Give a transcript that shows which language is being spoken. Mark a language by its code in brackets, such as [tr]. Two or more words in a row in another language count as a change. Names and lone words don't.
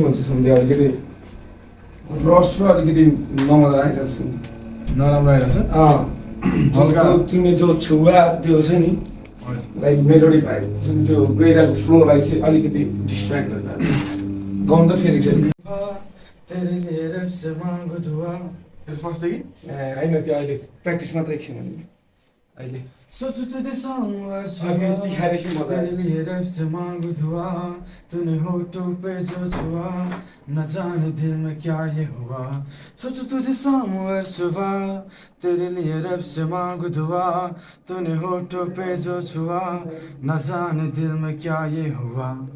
[ne] भन्छ सम्झे अलिकति रस र अलिकति नमजा आइरहेछ नराम्रो आइरहेछ हल्का तिमी जो छुवा त्यो छ नि [en] like melody [ne] भाइ जुन त्यो गइरहेको फ्लोलाई चाहिँ अलिकति डिस्ट्र्याक्ट गरेर गाउन त फेरि [hi] तेरे लिए रब से मांगू दुआ [ne] फर्स्ट कि होइन त्यो अहिले प्र्याक्टिस मात्र एकछिन अहिले [hi] सोचू तुझे सामू हर अभी तिखारे से मजा तेरे लिए रब से मांगू दुआ तूने होठों पे जो छुआ न जाने दिल में क्या ये हुआ सोचू तुझे सामू हर सुबह तेरे लिए रब से मांगू दुआ तूने होठों पे जो छुआ न जाने दिल में क्या ये हुआ